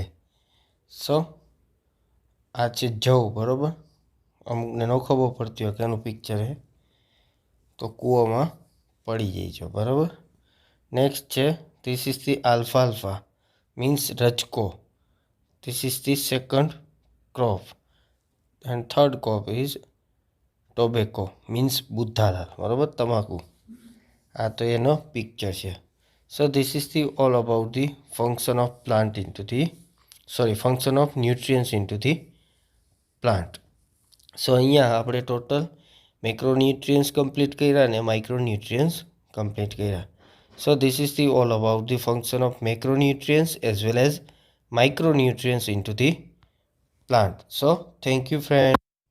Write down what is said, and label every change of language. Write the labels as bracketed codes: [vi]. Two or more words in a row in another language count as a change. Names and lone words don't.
[gu] સો આ છે જવ, બરાબર. અમુકને ન ખબર પડતી હોય કે એનું પિક્ચર છે તો કૂવામાં પડી જાય છે, બરાબર. [en] નેક્સ્ટ છે this is the alfalfa means રચકો. this is the second crop, and third crop is tobacco, means [gu] બુદ્ધાદાર, બરાબર, તમાકુ. આ તો એનો પિક્ચર છે. [en] So this is the all about the function of plant into the function of nutrients into the plant. [gu] So અહીંયા આપણે [en] total macronutrients complete [gu] કર્યા અને [en] micronutrients complete [gu] કર્યા. [en] So this is the all about the function of macronutrients as well as micronutrients into the plant. So thank you friends.